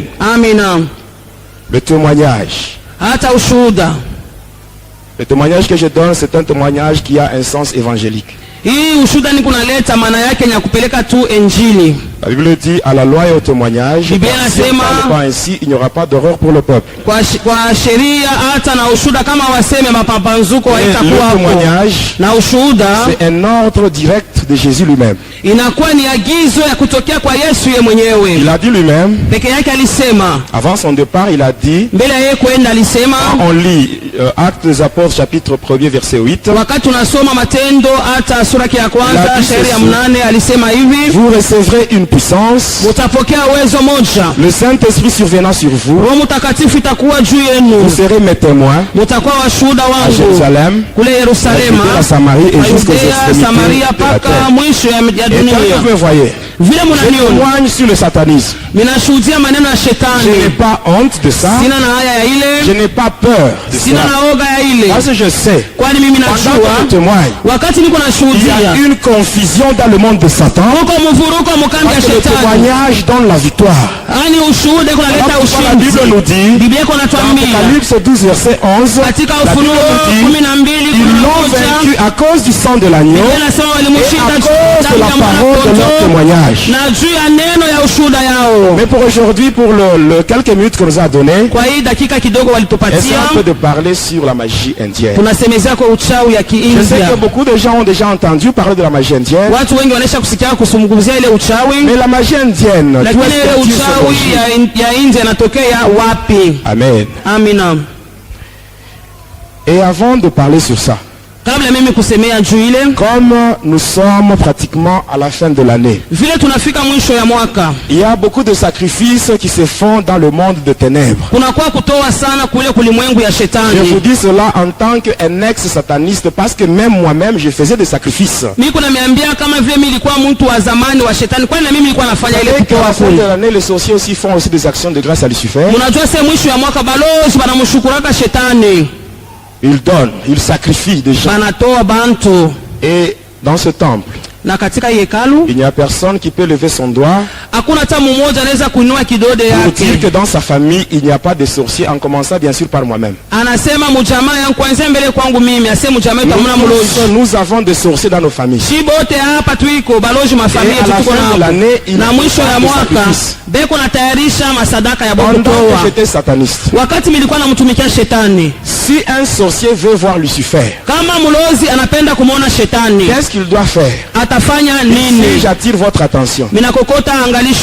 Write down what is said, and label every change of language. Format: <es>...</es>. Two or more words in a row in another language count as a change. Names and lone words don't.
<sw>Amina.</sw> <fr>Le témoignage.</fr> <sw>Hata ushuhuda,</sw> <fr>Le témoignage que je donne, c'est un témoignage qui a un sens évangélique.</fr> <sw>hii ushuhuda ni kunaleta maana yake ni ya kupeleka tu Injili.</sw> <fr>La Bible dit à la loi et au témoignage,</fr> <sw>Biblia</sw> <fr>si on</fr> <sw>inasema-</sw> <fr>ne parle pas ainsi, il n'y aura pas d'horreur pour le peuple.</fr> <sw>Kwa sheria hata na ushuhuda, kama waseme mapambazuko</sw> <fr>Et</fr> <sw>haitakuwa</sw> <fr>le</fr> <sw>hapo.</sw> <fr>témoignage,</fr> <sw>Na ushuhuda</sw> <fr>c'est un ordre direct de Jésus lui-même.</fr> <sw>inakuwa ni agizo ya kutokea kwa Yesu ye mwenyewe</sw> <fr>Il a dit lui-même,</fr> <sw>peke yake. Alisema</sw> <fr>avant son départ, il a dit,</fr> <sw>mbele ya yeye kwenda, alisema</sw> <fr>on lit Actes des Apôtres chapitre 1er verset 8,</fr> <sw>wakati tunasoma Matendo hata sura ya kwanza</sw> <fr>La</fr> <sw>shairi ya</sw> <fr>Bible</fr> <sw>8 alisema hivi,</sw> <fr>vous recevrez une puissance,</fr> <sw>mutapokea uwezo moja,</sw> <fr>le Saint-Esprit survenant sur vous,</fr> <sw>Roho Mtakatifu itakuwa juu</sw> <fr>vous</fr> <sw>yenu,</sw> <fr>serez mes témoins</fr> <sw>mutakuwa washuhuda</sw> <fr>à</fr> <sw>wangu</sw> <fr>Jérusalem,</fr> <sw>kule</sw> <fr>à</fr> <sw>Yerusalema,</sw> <fr>la Samarie et jusqu'aux</fr> <sw>Yudea,</sw> <fr>extrémités</fr> <sw>Samaria</sw> <fr>de la</fr> <sw>mpaka</sw> <fr>terre.</fr> <sw>mwisho ya</sw> <fr>Et tel que</fr> <sw>dunia.</sw> <fr>vous me voyez,</fr> <sw>Vile</sw> <fr>je</fr> <sw>munaniona</sw> <fr>témoigne sur le satanisme.</fr> <sw>minashuhudia maneno ya</sw> <fr>Je n'ai</fr> <sw>shetani,</sw> <fr>pas honte de ça,</fr> <sw>sina na haya ya</sw> <fr>je</fr> <sw>ile,</sw> <fr>n'ai pas peur de</fr> <sw>sina</sw> <fr>cela.</fr> <sw>na oga ya ile,</sw> <fr>Parce que je sais,</fr> <sw>kwani mimi</sw> <fr>pendant que je</fr> <sw>najua</sw> <fr>témoigne,</fr> <sw>wakati niko</sw> <fr>il y a</fr> <sw>nashuhudia</sw> <fr>une confusion dans le monde de Satan,</fr> <sw>huko mvuruko mukambi ya</sw> <fr>parce que le</fr> <sw>shetani,</sw> <fr>témoignage donne la victoire.</fr> <sw>yani ushuhuda iko naleta</sw> <fr>Voilà pourquoi la Bible nous</fr> <sw>ushindi.</sw> <fr>dit,</fr> <sw>Biblia iko</sw> <fr>dans</fr> <sw>natuambia</sw> <fr>Apocalypse 12 verset 11,</fr> <sw>katika</sw> <fr>la Bible</fr> <sw>Ufunuo</sw> <fr>nous dit,</fr> <sw>12</sw> <fr>ils l'ont vaincu à cause du sang de l'agneau</fr> <sw>Biblia inasema</sw> <fr>et</fr> <sw>walimushinda</sw> <fr>à cause de la</fr> <sw>damu ya</sw> <fr>parole de leur</fr> <sw>mwana-kondoo</sw> <fr>témoignage.</fr> <sw>na juu ya neno ya ushuhuda yao.</sw> <fr>Mais pour aujourd'hui, pour le quelques minutes qu'on nous a donné,</fr> <sw>Kwa hii dakika kidogo</sw> <fr>essaie</fr> <sw>walitupatia,</sw> <fr>un peu de parler sur la magie indienne.</fr> <sw>tunasemezea kwa uchawi ya</sw> <fr>Je sais</fr> <sw>Kiindia.</sw> <fr>que beaucoup de gens ont déjà entendu parler de la magie indienne,</fr> <sw>Watu wengi wanaisha kusikia kusungumzia ile uchawi,</sw> <fr>mais la magie indienne, d'où</fr> <sw>lakini</sw> <fr>est-ce</fr> <sw>ile</sw> <fr>qu'elle tire son</fr> <sw>uchawi</sw> <fr>origine?</fr> <sw>ya India inatokea wapi?</sw> <fr>Amen.</fr> <sw>Amina.</sw> <fr>Et avant de parler sur ça,</fr> <sw>Kabla mimi kusemea juu ile,</sw> <fr>comme nous sommes pratiquement à la fin de l'année,</fr> <sw>vile tunafika mwisho ya mwaka,</sw> <fr>il y a beaucoup de sacrifices qui se font dans le monde de ténèbres.</fr> <sw>kunakuwa kutoa sana kule kulimwengu ya</sw> <fr>Je vous</fr> <sw>shetani.</sw> <fr>dis cela en tant qu'un ex-sataniste parce que même moi-même, je faisais des sacrifices.</fr> <sw>Mimi kuna niambia kama vile mimi nilikuwa mtu wa zamani wa shetani, kwani na mimi nilikuwa nafanya ile</sw> <fr>Et qu'à</fr> <sw>kutoa</sw> <fr>la fin de</fr> <sw>kule.</sw> <fr>l'année, les sorciers aussi font aussi des actions de grâce à Lucifer.</fr> <sw>Unajua sasa mwisho ya mwaka balozi banamshukuraka shetani,</sw> <fr>Ils donnent, ils sacrifient des gens.</fr> <sw>banatoa bantu,</sw> <fr>Et dans ce temple,</fr> <sw>na katika hekalu</sw> <fr>il n'y a personne qui peut lever son doigt</fr> <sw>hakuna hata mmoja anaweza kuinua kidole</sw> <fr>pour dire</fr> <sw>yake.</sw> <fr>que dans sa famille, il n'y a pas de sorciers, en commençant bien sûr par moi-même.</fr> <sw>Anasema mjamaa yangu kwanza mbele kwangu mimi, asema mjamaa yetu hamna mlozi.</sw> <fr>Nous avons des sorciers dans nos familles.</fr> <sw>Si bote hapa tuiko balozi mafamilia</sw> <fr>Et à la</fr> <sw>tuko</sw> <fr>fin de</fr> <sw>nao.</sw> <fr>l'année, il</fr> <sw>Na mwisho ya</sw> <fr>des</fr> <sw>mwaka</sw> <fr>sacrifices.</fr> <sw>beko natayarisha masadaka ya</sw> <fr>Pendant que</fr> <sw>bokutoa.</sw> <fr>j'étais sataniste,</fr> <sw>Wakati nilikuwa namtumikia shetani,</sw> <fr>Si un sorcier veut voir Lucifer,</fr> <sw>kama mlozi anapenda kumwona shetani,</sw> <fr>qu'est-ce qu'il doit faire?</fr> <sw>atafanya</sw> <fr>Si</fr> <sw>nini?</sw> <fr>j'attire votre attention,</fr> <sw>Minakokota angalisho</sw>